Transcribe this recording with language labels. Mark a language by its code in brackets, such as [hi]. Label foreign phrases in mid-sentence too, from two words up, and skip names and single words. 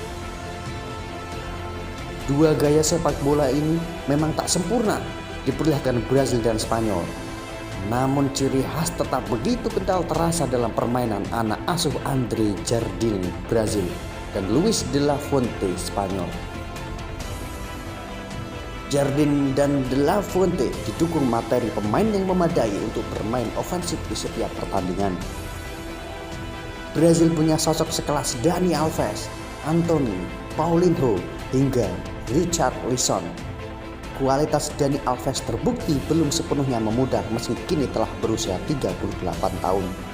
[id] Dua gaya sepak bola ini memang tak sempurna diperlihatkan Brasil dan Spanyol. Namun ciri khas tetap begitu kental terasa dalam permainan anak asuh Andre Jardine Brasil dan Luis de la Fuente Spanyol. Jardine dan de la Fuente didukung materi pemain yang memadai untuk bermain ofensif di setiap pertandingan. Brasil punya sosok sekelas Dani Alves, Anthony, Paulinho hingga Richarlison. Kualitas Dani Alves terbukti belum sepenuhnya memudar meski kini telah berusia 38 tahun.